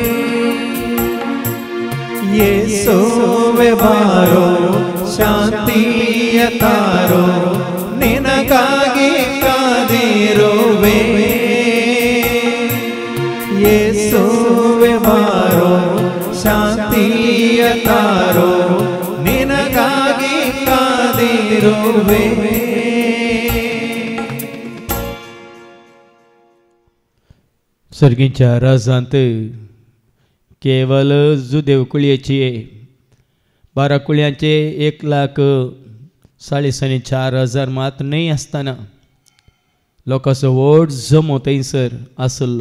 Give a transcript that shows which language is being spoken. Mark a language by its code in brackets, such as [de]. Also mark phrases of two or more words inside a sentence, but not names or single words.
[kn] ಯೇಸುವೆ ಬಾರೋ ಶಾಂತಿಯ ತಾರೋ ನಿನಗಾಗಿ ಕಾದಿರುವೆ ಯೇಸುವೆ ಬಾರೋ ಶಾಂತಿಯ ತಾರೋ ನಿನಗಾಗಿ ಕಾದಿರುವೆ [kok] सर्गीच्या राजांत केवल जुदेव कुळयेची 12 कुळयांचे 1,40,4,000 मात नाही आसतना लोकांचो व्हड जमो थंयसर आसलो.